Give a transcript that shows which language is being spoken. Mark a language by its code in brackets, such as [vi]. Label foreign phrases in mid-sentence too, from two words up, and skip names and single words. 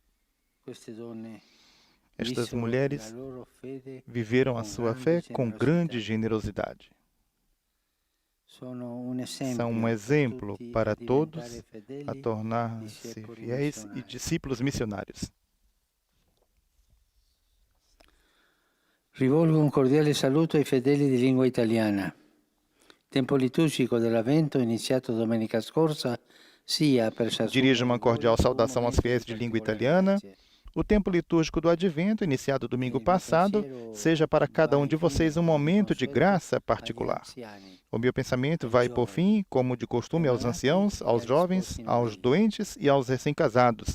[pt] Estas mulheres viveram a sua fé com grande generosidade. São um exemplo para todos a tornar-se fiéis e discípulos missionários. [it] Rivolgo un cordiale saluto ai fedeli di lingua italiana. Il tempo liturgico dell'Avvento, iniziato domenica scorsa, sia per [pt] Dirijo uma cordial saudação aos fiéis de língua italiana. O tempo litúrgico do Advento, iniciado domingo passado, seja para cada um de vocês um momento de graça particular. O meu pensamento vai, por fim, como de costume, aos anciãos, aos jovens, aos doentes e aos recém-casados.